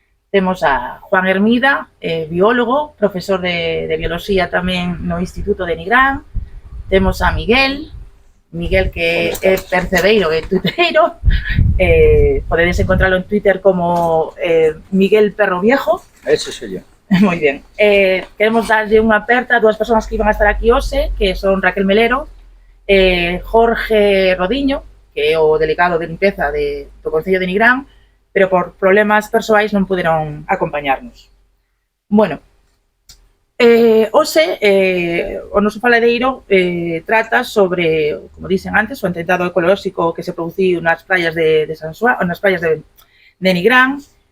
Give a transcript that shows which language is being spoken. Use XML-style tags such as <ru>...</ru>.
<gl>Temos a Juan Hermida, biólogo, profesor de bioloxía tamén no Instituto de Nigrán. Temos a Miguel que é percebeiro e tuiteiro. Podedes encontrarlo en Twitter como Miguel Perro Viejo.</gl> <es>Ese soy yo.</es> <gl>Moi ben. Queremos darlle unha aperta a dúas persoas que iban a estar aquí hoxe, que son Raquel Melero e Jorge Rodiño, que é o delegado de limpeza do Concello de Nigrán, pero por problemas persoais non puderon acompañarnos. Bueno, hoxe o noso faladeiro trata sobre, como dixen antes, o atentado ecolóxico que se produciu nas praias de San Xoán, nas praias de Nigrán.</gl>